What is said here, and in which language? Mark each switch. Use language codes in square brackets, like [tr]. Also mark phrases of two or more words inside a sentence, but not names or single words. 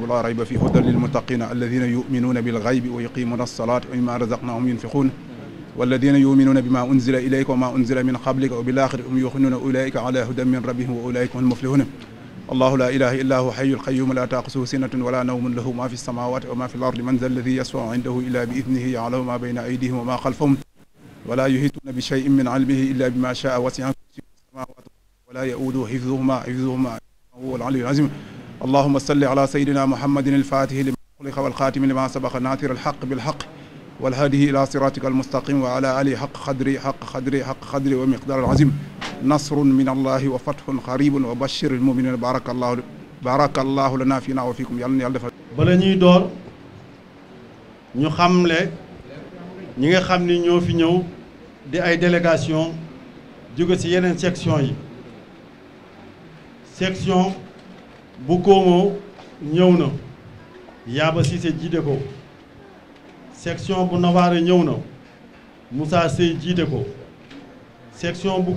[ar] لا ريب في هدى للمتقين الذين يؤمنون بالغيب ويقيمون الصلاة ومما رزقناهم ينفقون والذين يؤمنون بما أنزل إليك وما أنزل من قبلك و بالآخرة هم يوقنون أولئك على هدى من ربهم وأولئك هم المفلحون الله لا إله إلا هو الحي القيوم لا تأخذه سنة ولا نوم له ما في السماوات وما في الأرض من ذا الذي يشفع عنده إلا بإذنه يعلم ما بين أيديهم وما خلفهم ولا يحيطون بشيء من علمه إلا بما شاء وسع كرسيه السماوات ولا يؤوده حفظهما هو العلي العظيم اللهم صل على سيدنا محمد الفاتح لما خلق والخاتم لما سبق ناصر الحق بالحق والهادي إلى صراطك المستقيم وعلى آله حق قدري ومقدار العظيم نصر من الله وفتح قريب وبشر المؤمنين بارك الله لنا فينا وفيكم يلا يلا defal [wo] bala ñuy door ñu xamle ñi nga xam ni ñoo fi ñëw di ay délégation jóge ci yeneen section yi section bu Komo ñëw na Yaba Cissé jiite ko section bu Navarre ñëw na Moussa Sey jiite ko section bu